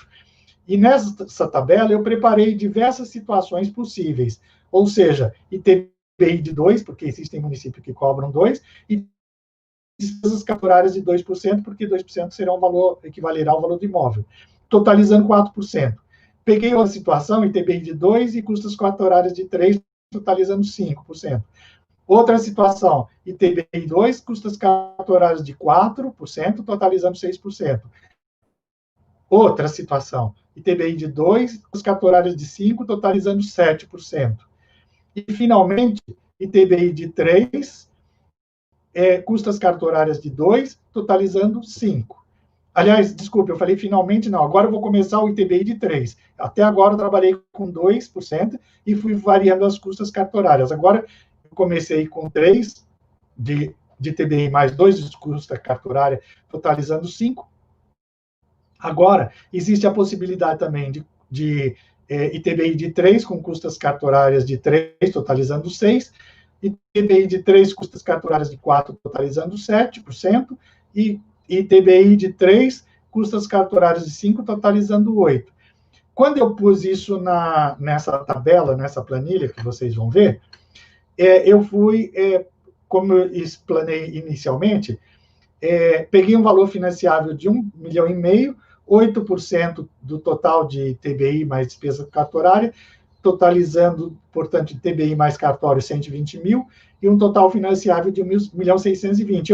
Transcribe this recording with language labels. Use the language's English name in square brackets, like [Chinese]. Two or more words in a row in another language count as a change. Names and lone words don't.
[Portuguese] E nessa tabela eu preparei diversas situações possíveis, ou seja, ITBI de 2%, porque existem municípios que cobram 2%, e despesas cartorárias de 2%, porque 2% será equivalerá ao valor do imóvel, totalizando 4%. Peguei outra situação, ITBI de 2% e custas cartorárias de 3%, totalizando 5%. Outra situação, ITBI 2, custas cartorárias de 4%, totalizando 6%. Outra situação, ITBI de 2, custas cartorárias de 5%, totalizando 7%. E, finalmente, ITBI de 3, custas cartorárias de 2, totalizando 5%. Aliás, desculpe, eu falei finalmente não, agora eu vou começar o ITBI de 3. Até agora eu trabalhei com 2% e fui variando as custas cartorárias. Agora eu comecei com 3 de ITBI mais 2 de custa cartorária, totalizando 5%. Agora, existe a possibilidade também de ITBI de 3 com custas cartorárias de 3, totalizando 6%, ITBI de 3, custas cartorárias de 4, totalizando 7%, e ITBI de 3, custas cartorárias de 5, totalizando 8%. Quando eu pus isso nessa tabela, nessa planilha que vocês vão ver, eu fui, como eu explanei inicialmente, peguei um valor financiável de 1,5 milhão, 8% do total de TBI mais despesa cartorária, totalizando, portanto, TBI mais cartório 120 mil, e um total financiável de 1.620.000.